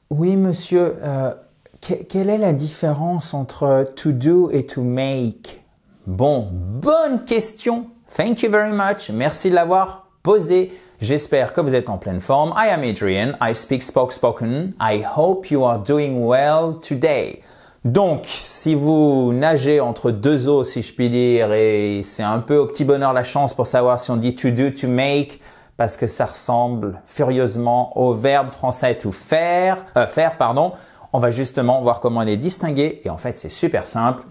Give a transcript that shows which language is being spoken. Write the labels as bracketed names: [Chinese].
[French] Oui, monsieur, quelle est la différence entre to do et to make? Bon, bonne question. [English] Thank you very much. [French] Merci de l'avoir posée. J'espère que vous êtes en pleine forme. [English] I am Adrian. I speak spoken. I hope you are doing well today. [French] Donc, si vous nagez entre deux eaux, si je puis dire, et c'est un peu au petit bonheur la chance pour savoir si on dit to do, to make, parce que ça ressemble furieusement au verbe français to faire, on va justement voir comment les distinguer. Et en fait, c'est super simple.